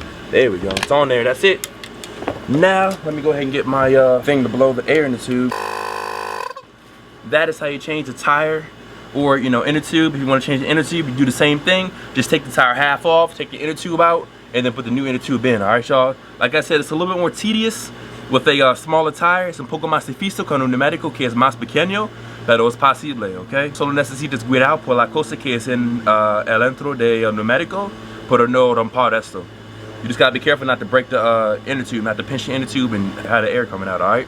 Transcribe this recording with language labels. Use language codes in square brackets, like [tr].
[en] There we go, it's on there, that's it. Now, let me go ahead and get my thing to blow the air in the tube. That is how you change the tire, or, you know, inner tube. If you want to change the inner tube, you do the same thing. Just take the tire half off, take the inner tube out, and then put the new inner tube in, all right, y'all? Like I said, it's a little bit more tedious with a smaller tire. [es] Es un poco más difícil con un neumático que es más pequeño, pero es posible, ¿ok? Solo necesitas cuidar por la cosa que es en el entro del neumático, pero no romper esto. [en] You just gotta be careful not to break the inner tube, not to pinch the inner tube and have the air coming out, alright?